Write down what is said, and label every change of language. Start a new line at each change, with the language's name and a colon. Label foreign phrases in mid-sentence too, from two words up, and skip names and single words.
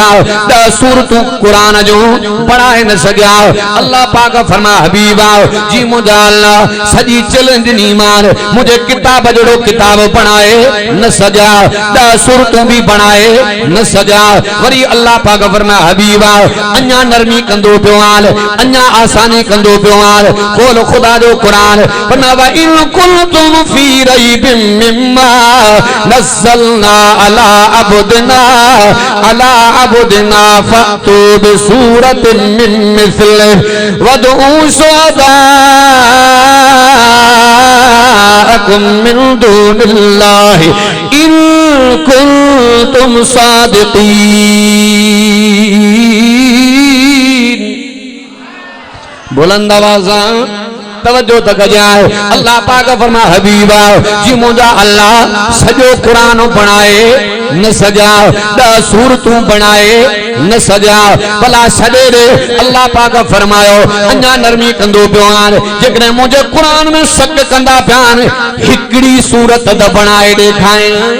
Sindhi: 10 सूरतूं कुरान जो बनाए न सघिया अल्लाह पाक फरमा हबीबा जी मुंहिंजा अल्लाह सॼी चैलेंज ॾिनी मान मुंहिंजे किताब जहिड़ो किताब बनाए न सघिया 10 सूरतूं बि बनाए न सघिया वरी अल्लाह पाक फरमा हबीबा अञा नरमी कंदो पियो आल अञा आसानी कंदो पियो आल खोल खुदा जो कुरान फरमा
Arabic: وإن كنتم في ريب مما نزلنا على عبدنا فأتوا بسورة من مثله وادعوا شهداءكم من دون الله إن كنتم صادقين बुलंद
Sindhi: आवाज़ तवज्जो त गजाए अल्लाह पाक फरमा हबीबा जी मुंहिंजा अल्लाह सॼो कुरान बनाए न सघिया 10 सूरतूं बनाए न सघिया भला छॾे ॾे अल्लाह पाक फरमायो अञा नरमी कंदो पियो आहिनि जेकॾहिं मुंहिंजे कुरान में शक कंदा पिया आहिनि हिकिड़ी सूरत त बनाए ॾेखारे